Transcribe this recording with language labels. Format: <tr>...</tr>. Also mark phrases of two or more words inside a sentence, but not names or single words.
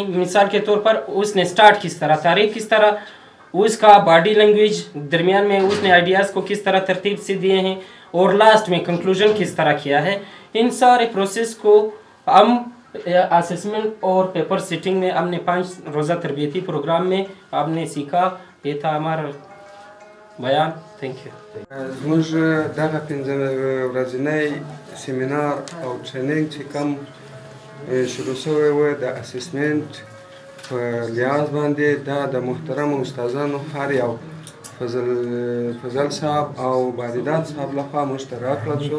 <ur>مثال کے طور پر اس نے اسٹارٹ کس طرح، تعریف کس طرح، اس کا</ur> <en>body language,</en> <ur>درمیان میں اس نے آئیڈیاز کو کس طرح ترتیب سے دیے ہیں اور لاسٹ میں کنکلوژن کس طرح کیا ہے. ان سارے پروسیس کو ہم اسیسمنٹ اور</ur> <en>paper sitting</en> <ur>میں ہم نے 5 روزہ تربیتی پروگرام میں ہم نے سیکھا. یہ تھا ہمارا بیان.</ur> <en>thank you.</en> <ps>زموږ دغه 5 ورځنی سیمینار او ټریننګ چې کوم شروع شوی و د اسسمنټ په لیاز باندې دا د محترم استادانو هر یو فضل صاحب او بارداد صاحب لخوا مشترک کړل شو.</ps>